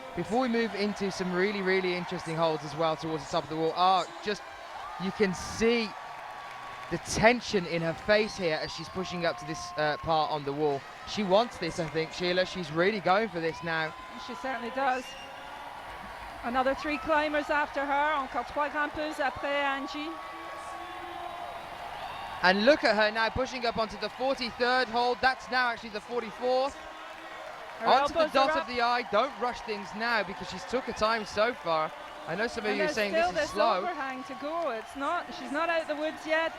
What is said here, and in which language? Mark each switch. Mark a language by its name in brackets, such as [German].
[English] Before we move into some really, really interesting holds as well towards the top of the wall. You can see the tension in her face here as she's pushing up to this part on the wall. She wants this, I think, Sheila. She's really going for this now. She certainly does. Another 3 climbers after her. [French] Encore 3 grimpeuses après Angie. [English] And look at her now pushing up onto the 43rd hold. That's now actually the 44th. Onto the dot of the eye. Don't rush things now because she's took her time so far. I know some of you are saying this is slow. There's still this overhang to go. It's not. She's not out the woods yet.